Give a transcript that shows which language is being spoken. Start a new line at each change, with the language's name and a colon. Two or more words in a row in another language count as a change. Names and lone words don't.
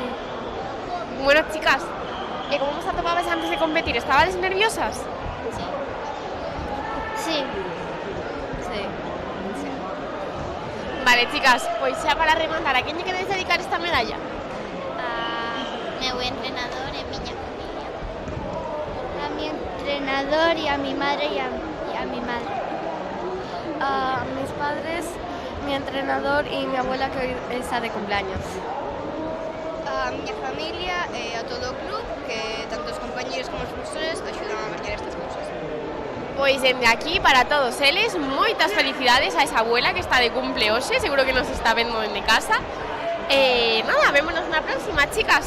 Galician: Bueno, chicas, como vos atopabas antes de competir? Estabades nerviosas?
Spanish: Sí. Sí. Sí. Sí.
Galician: Vale, chicas, pois xa para rematar, a quen lle queredes dedicar esta medalla? A meu entrenador e miña familia.
Spanish: A mi entrenador y a mi madre y a mi madre. A mis padres, mi entrenador y mi abuela que hoy está de cumpleaños.
Galician: A miña familia e a todo o club, que tanto os compañeros como os profesores axudan a marcar estas cousas. Pois dende aquí, para todos eles, moitas felicidades a esa abuela que está de cumple hoxe, seguro que nos está vendo dende casa. Nada, vémonos na próxima, chicas.